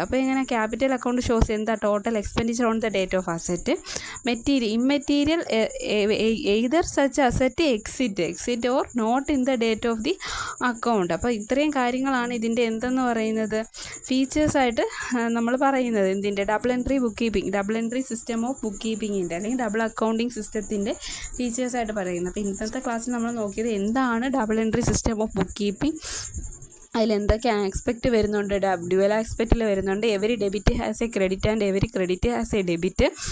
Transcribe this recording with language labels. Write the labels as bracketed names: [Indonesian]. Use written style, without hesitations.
[Malayalam] അപ്പോൾ ഇങ്ങനെ capital account shows എന്താ? [English] Total expenditure on the date of asset. Immaterial either such asset exit or not in the date of the account. [Malayalam] അപ്പോൾ ഇത്രയും കാര്യങ്ങളാണ് ഇതിൻ്റെ എന്തെന്ന് പറയുന്നത് ഫീച്ചേഴ്സായിട്ട് നമ്മൾ പറയുന്നത്. ഇതിൻ്റെ double entry book keeping, double entry system of of book കീപ്പിങ്ങിൻ്റെ അല്ലെങ്കിൽ ഡബിൾ അക്കൗണ്ടിങ് സിസ്റ്റത്തിൻ്റെ ഫീച്ചേഴ്സായിട്ട് പറയുന്നത്. അപ്പോൾ ഇന്നത്തെ ക്ലാസ്സിൽ നമ്മൾ നോക്കിയത് എന്താണ് double entry system of book keeping, അതിലെന്തൊക്കെ aspect വരുന്നുണ്ട്, ഡ്യുവൽ ആസ്പെക്റ്റിൽ വരുന്നുണ്ട്, [English] Every debit has a credit and every credit has a debit.